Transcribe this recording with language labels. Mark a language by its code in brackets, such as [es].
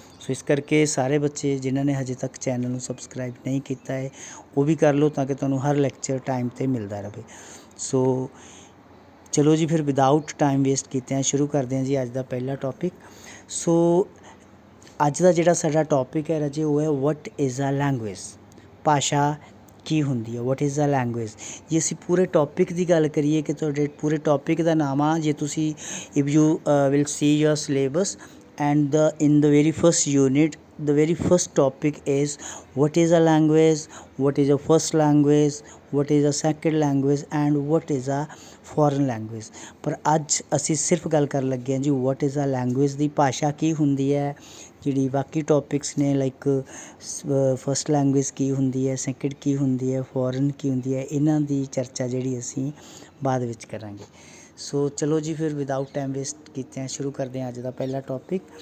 [pa] ਸੋ ਇਸ ਕਰਕੇ ਸਾਰੇ ਬੱਚੇ ਜਿਨ੍ਹਾਂ ਨੇ ਹਜੇ ਤੱਕ ਚੈਨਲ ਨੂੰ ਸਬਸਕ੍ਰਾਈਬ ਨਹੀਂ ਕੀਤਾ ਹੈ ਉਹ ਵੀ ਕਰ ਲਓ ਤਾਂ ਕਿ ਤੁਹਾਨੂੰ ਹਰ ਲੈਕਚਰ ਟਾਈਮ 'ਤੇ ਮਿਲਦਾ ਰਹੇ। ਸੋ ਚਲੋ ਜੀ ਫਿਰ ਵਿਦਆਊਟ ਟਾਈਮ ਵੇਸਟ ਕੀਤੇ ਸ਼ੁਰੂ ਕਰਦੇ ਹਾਂ ਜੀ ਅੱਜ ਦਾ ਪਹਿਲਾ ਟੌਪਿਕ। ਸੋ ਅੱਜ ਦਾ ਜਿਹੜਾ ਸਾਡਾ ਟੌਪਿਕ ਹੈ ਰਾਜੇ ਉਹ ਹੈ [en] What is a language. [pa] ਭਾਸ਼ਾ ਕੀ ਹੁੰਦੀ ਹੈ, [en] What is a language. [pa] ਜੇ ਅਸੀਂ ਪੂਰੇ ਟੌਪਿਕ ਦੀ ਗੱਲ ਕਰੀਏ ਕਿ ਤੁਹਾਡੇ ਪੂਰੇ ਟੌਪਿਕ ਦਾ ਨਾਮ ਆ, ਜੇ ਤੁਸੀਂ [en] If you will see your syllabus and in the very first unit the very first topic is what is a language, what is a first language, what is a second language and what is a foreign language। [pa] ਪਰ ਅੱਜ ਅਸੀਂ ਸਿਰਫ ਗੱਲ ਕਰਨ ਲੱਗੇ ਹਾਂ ਜੀ [en] what is a language [pa] ਦੀ। ਭਾਸ਼ਾ ਕੀ ਹੁੰਦੀ ਹੈ, ਜਿਹੜੀ ਬਾਕੀ ਟੌਪਿਕਸ ਨੇ ਲਾਈਕ ਫਸਟ ਲੈਂਗੁਏਜ ਕੀ ਹੁੰਦੀ ਹੈ, ਸੈਕਿੰਡ ਕੀ ਹੁੰਦੀ ਹੈ, ਫੋਰਨ ਕੀ ਹੁੰਦੀ ਹੈ, ਇਹਨਾਂ ਦੀ ਚਰਚਾ ਜਿਹੜੀ ਅਸੀਂ ਬਾਅਦ ਵਿੱਚ ਕਰਾਂਗੇ। ਸੋ ਚਲੋ ਜੀ ਫਿਰ ਵਿਦਆਊਟ ਟਾਈਮ ਵੇਸਟ ਕੀਤੇ ਸ਼ੁਰੂ ਕਰਦੇ ਹਾਂ ਅੱਜ ਦਾ ਪਹਿਲਾ ਟੌਪਿਕ।